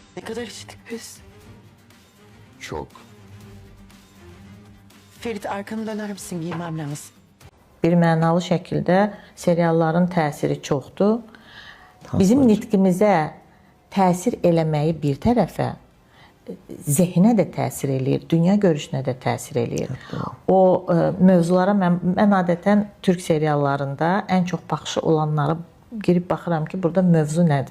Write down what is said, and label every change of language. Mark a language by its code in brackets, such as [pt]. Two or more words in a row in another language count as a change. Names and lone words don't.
[tr] Ne kadar içtik biz? Çok. Ferit arkanı döner misin? Giymem lazım. [az] Bir mənalı şəkildə serialların təsiri çoxdur. Bizim nitqimizə təsir eləməyi bir tərəfə, zehnə də təsir eləyir, dünya görüşünə də təsir eləyir. O mövzulara mən adətən türk seriallarında ən çox baxışı olanlara girib baxıram ki, burada mövzu nədir?